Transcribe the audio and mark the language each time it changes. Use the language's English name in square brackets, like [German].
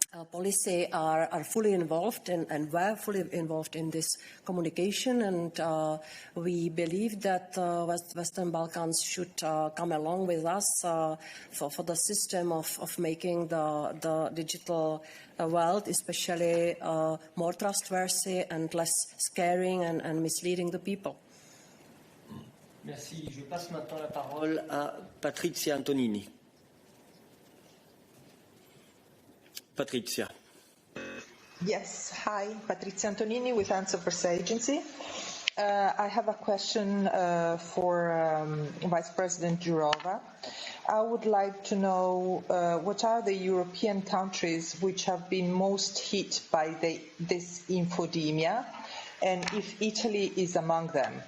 [English] policy are fully involved and were fully involved in this communication, and we believe that Western Balkans should come along with us for the system of making the digital world especially more trustworthy and less scaring and misleading the people. [French] Merci. Je passe maintenant la parole à Patrizia Antonini. Patrizia. [English] Yes, hi, Patrizia Antonini with Answer Press Agency. I have a question for Vice President Jourova. I would like to know what are the European countries which have been most hit by this infodemia, and if Italy is among them.